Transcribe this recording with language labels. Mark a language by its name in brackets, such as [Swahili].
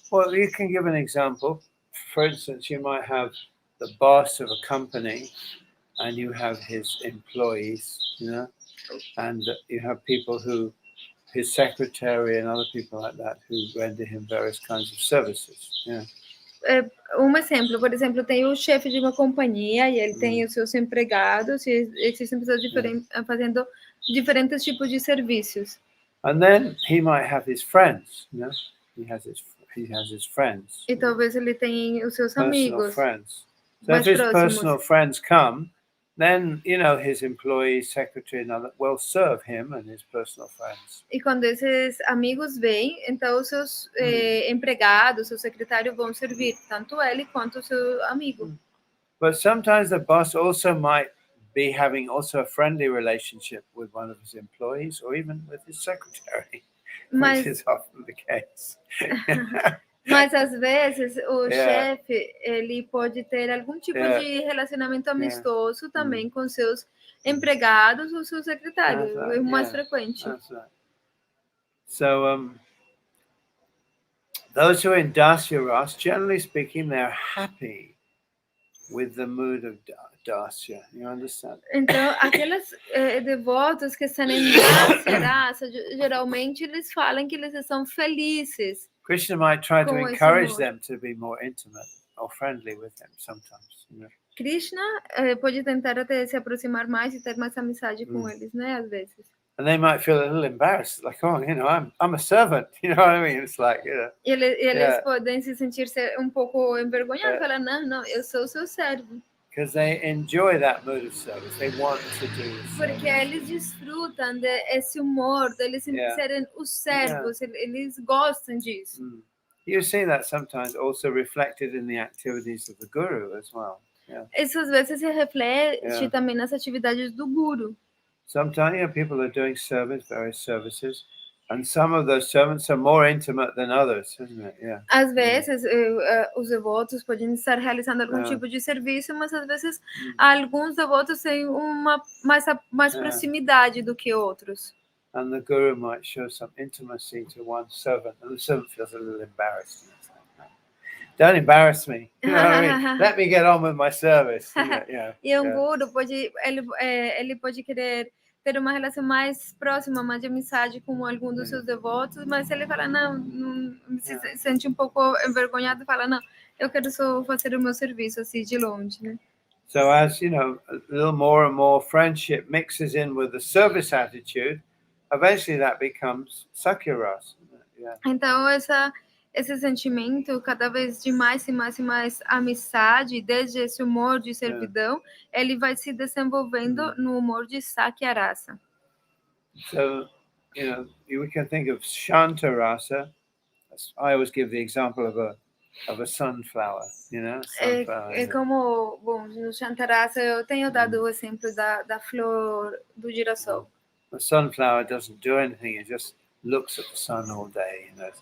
[English] Well, you can give an example. For instance, you might have the boss of a company and you have his employees, and you have people his secretary and other people like that who render him various kinds of services. Yeah. [Portuguese] Um exemplo, por exemplo, tem o chefe de uma companhia e ele tem os seus empregados e existem pessoas fazendo diferentes tipos de serviços. [English] And then he might have his friends, he has his friends. [Portuguese] E talvez ele tenha os seus amigos. [English] Friends. So if his personal friends come, then his employees, secretary, and other will serve him and his personal friends. [Portuguese] E quando esses amigos vêm, então os seus empregados, seu secretário vão servir tanto ele quanto o seu amigo. [English] But sometimes the boss also might be having also a friendly relationship with one of his employees or even with his secretary, which is often the case. [Portuguese] Mas às vezes o chefe ele pode ter algum tipo de relacionamento amistoso também com seus empregados ou seu secretário, é o mais frequente. [English] That's right. So those who are in Dasya Ras, generally speaking, they're happy with the mood of Dasya. You understand? [Portuguese] Então, aqueles devotos que estão em Dasya Rasa, geralmente eles falam que eles estão felizes. [English] Krishna might try to encourage them to be more intimate or friendly with him sometimes. [Portuguese] Krishna pode tentar até se aproximar mais e ter mais amizade com eles, né? Às vezes. [English] And they might feel a little embarrassed, like, oh, I'm a servant. You know what I mean? It's like, [Portuguese] E eles podem se sentir um pouco envergonhados, falar, não, eu sou seu servo. [English] Because they enjoy that mood of service. They want to do this. [Portuguese] Porque eles desfrutam desse humor, deles serem os servos, eles gostam disso. [English] You see that sometimes also reflected in the activities of the guru as well. [Portuguese] Isso às vezes se reflete também nas atividades do guru. [English] Sometimes people are doing various services, and some of those servants are more intimate than others, isn't it? [Portuguese] Às vezes os devotos podem estar realizando algum tipo de serviço, mas às vezes alguns devotos têm uma mais proximidade do que outros. [English] And the guru might show some intimacy to one servant, and the servant feels a little embarrassed. Don't embarrass me. You know what I mean? Let me get on with my service. [Portuguese] E um guru ele pode querer ter uma relação mais próxima, mais de amizade com algum dos seus devotos, mas ele fala, não se sente um pouco envergonhado e fala, não, eu quero só fazer o meu serviço assim de longe, né? [English] So as, a little more and more friendship mixes in with the service attitude, eventually that becomes Sakya Ras. [Portuguese] Então esse sentimento cada vez de mais e mais amizade, desde esse humor de servidão, ele vai se desenvolvendo no humor de Sakya Rasa. [English] So, we can think of Shanto Rasa. I always give the example of a sunflower, sunflower. [Portuguese] É como, bom, no Shantarasa eu tenho dado o exemplo da flor do girassol. [English] The sunflower doesn't do anything; it just looks at the sun all day.